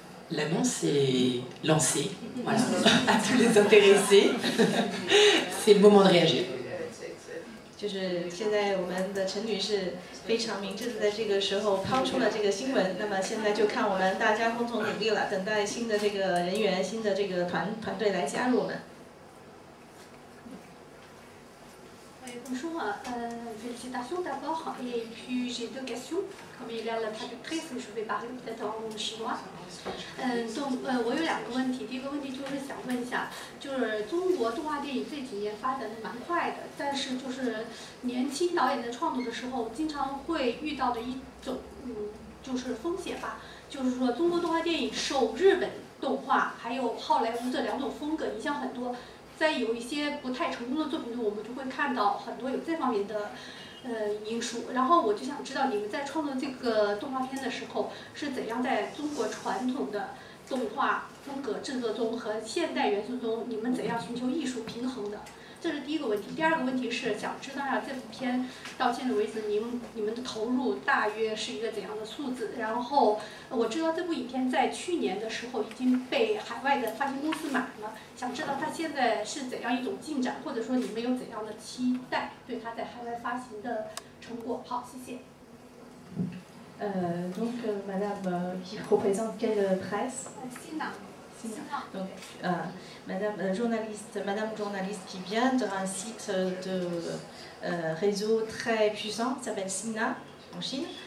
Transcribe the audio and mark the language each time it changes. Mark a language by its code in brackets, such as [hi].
[fr] L'annonce est lancée, voilà, à tous les intéressés. C'est le moment de réagir. [zh] 就是现在我们的陈女士非常明智的在这个时候抛出了这个新闻，那么现在就看我们大家共同努力了，等待新的这个人员、新的这个团队来加入我们。 [fr] Bonjour, félicitations d'abord. Et puis j'ai deux questions. Comme il y a la traductrice, je vais parler peut-être en chinois. [zh] 我有两个问题。第一个问题就是想问一下，就是中国动画电影这几年发展的蛮快的，但是就是年轻导演在创作的时候，经常会遇到的一种就是风险吧，就是说中国动画电影受日本动画还有好莱坞这两种风格影响很多。在有一些不太成功的作品中，我们就会看到很多有这方面的因素。然后我就想知道你们在创作这个动画片的时候，是怎样在中国传统的动画风格制作中和现代元素中，你们怎样寻求艺术平衡的？这是第一个问题。第二个问题是想知道下这部片到现在为止，你们的投入大约是一个怎样的数字？然后我知道这部影片在去年的时候已经被海外的发行公司买了，想知道它现在是怎样一种进展，或者说你们有怎样的期待对它在海外发行的成果？好，谢谢。 [fr] Donc Madame qui représente quelle presse? Donc, Madame journaliste qui vient d'un site de réseau très puissant, qui s'appelle Sina, en Chine.